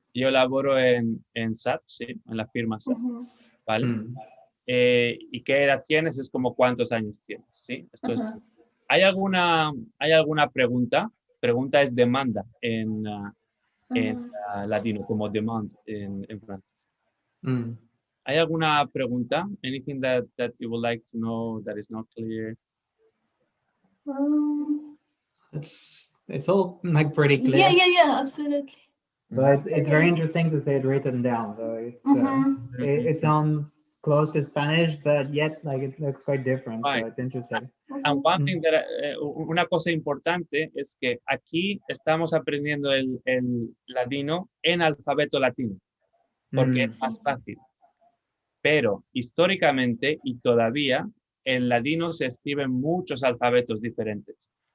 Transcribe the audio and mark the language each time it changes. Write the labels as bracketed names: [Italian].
[Ladino] yo laboro en SAP, sí, en la firma SAP, Ujú. ¿vale? Mm. ¿Y qué edad tienes? Es como cuántos años tienes, ¿sí? Esto es. Ajá. ¿Hay alguna pregunta? Pregunta es demanda en Ajá. latino, como demand en francés. Mm. ¿Hay alguna pregunta? [English] Anything that you would like to know that is not clear? It's all like pretty clear. Yeah, absolutely. But it's very interesting to see it written down. So it sounds close to Spanish, but yet like it looks quite different. Right. So it's interesting. And one thing that, [Ladino] una cosa importante es que aquí estamos aprendiendo el ladino en alfabeto latino, porque es más fácil. Pero históricamente y todavía en ladino se escriben muchos alfabetos diferentes.